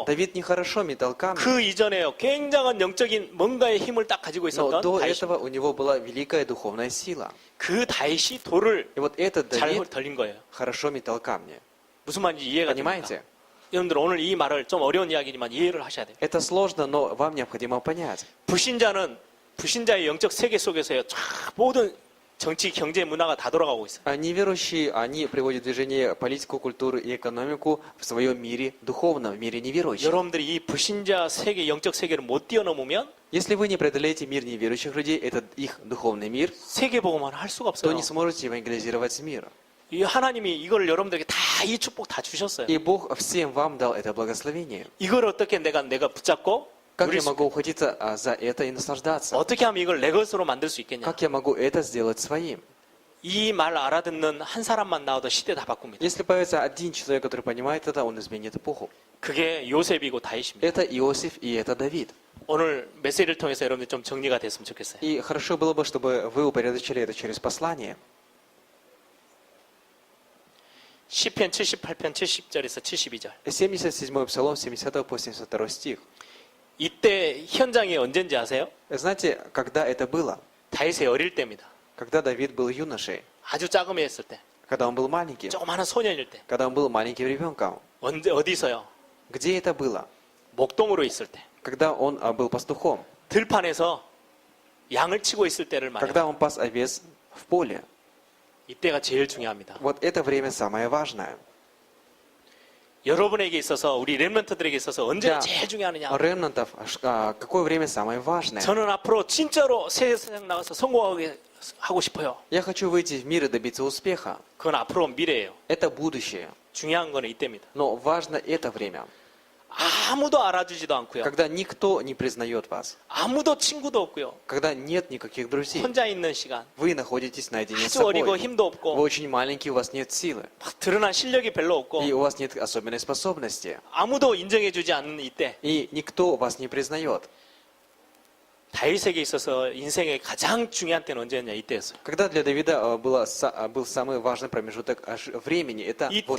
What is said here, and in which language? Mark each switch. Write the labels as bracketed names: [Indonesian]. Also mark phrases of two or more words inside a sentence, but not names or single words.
[Russian] Давид нехорошо метал камни, [Korean] 그 이전에요. 굉장한 영적인 뭔가의 힘을 딱 가지고 [Russian] но [Korean] 있었던 [Russian] до [Korean] 다윗. [Russian] этого у него была великая духовная сила. [Korean] 그 다윗이 돌을 [Russian] И вот этот [Korean] 잘 [Russian] Давид [Korean] 던진 거예요. [Russian] хорошо метал камни. [Korean] 무슨 말인지 이해가 됩니까? [Russian] Понимаете? [Korean] 여러분들 오늘 이 말을 좀 어려운 이야기지만 이해를 하셔야 돼요. [Russian] Это сложно, но вам необходимо понять. [Korean] 불신자는 불신자의 영적 세계 속에서요. 쫙 모든 정치, 경제, 문화가 다 돌아가고 있어요. [Russian] А неверующие, они приводят в движение политику, культуру и экономику в своем мире духовном, в мире неверующих. [Korean] 여러분들이 이 불신자 세계, 영적 세계를 못 뛰어넘으면 [Russian] Если вы не преодолеете мир неверующих людей, этот их духовный мир, [Korean] 세계 보고만 할 수가 [Russian] то [Korean] 없어요. [Russian] не сможете евангелизировать мир. [Korean] 이 하나님이 이걸 여러분들에게 다 이 축복 다 주셨어요. [Russian] И Бог всем вам дал это благословение. [Korean] 이걸 어떻게 내가 붙잡고 [Russian] Как [Korean] 누릴 [Russian] я [Korean] 수, [Russian] могу ухватиться за это и наслаждаться? [Korean] 어떻게 하면 이걸 내 것으로 만들 수 있겠냐? [Russian] Как я могу это сделать своим? [Korean] 이 말 알아듣는 한 사람만 나와도 시대 다 바꿉니다. [Russian] Если появится один человек, который понимает это, он изменит эпоху. [Korean] 그게 요셉이고 다윗입니다. [Russian] Это Иосиф и это Давид. [Korean] 오늘 메시지를 통해서 여러분들 좀 정리가 됐으면 좋겠어요. [Russian] И хорошо было бы, чтобы вы упорядочили это через послание. [Korean] 시편 78편 70절에서 72절. [Russian] 77-й псалом, 70 по 72 стих. [Korean] 이때 현장이 언젠지 아세요? [Russian] Знаете, когда это было? [Korean] 다윗의 어릴 때입니다. [Russian] Когда Давид был юношей, [Korean] 아주 작음했을 때, [Russian] когда он был маленьким, [Korean] 조그마한 소년일 때, [Russian] когда он был маленьким ребенком. [Korean] 어디서요? [Russian] Где это было? [Korean] 목동으로 있을 때, [Russian] Когда он был пастухом, [Korean] 들판에서 양을 치고 있을 때를 말해요. [Russian] когда он пас овец в поле. [Korean] 이때가 제일 중요합니다. [Russian] Вот это время самое важное. [Korean] 여러분에게 있어서 우리 렘넌트들에게 있어서 언제가 [Russian] Для [Korean] 제일 중요하느냐? [Russian] ремнантов, какое время самое важное? [Korean] 저는 앞으로 진짜로 세상 나가서 성공하게 하고 싶어요. [Russian] Я хочу выйти в мир и добиться успеха. [Korean] 그건 앞으로 미래예요. [Russian] Это будущее. [Korean] 중요한 거는 이때입니다. [Russian] Но важно это время, [Korean] 아무도 알아주지도 않고요. [Russian] когда никто не признает вас, [Korean] 아무도 친구도 없고요. [Russian] когда нет никаких друзей. [Korean] 혼자 있는 시간. [Russian] Вы находитесь наедине с [Korean] 아주 어리고 [Russian] собой. [Korean] 힘도 [Russian] Вы [Korean] 없고 [Russian] очень маленький, у вас нет силы. [Korean] 막 드러난 실력이 별로 없고 [Russian] И у вас нет особенной способности. [Korean] 아무도 인정해주지 않는 이때 [Russian] И никто вас не признает. [Korean] 다윗에게 있어서 인생의 가장 중요한 때는 언제였냐? 이때였어요. [Russian] Когда для Давида был самый важный промежуток времени, это вот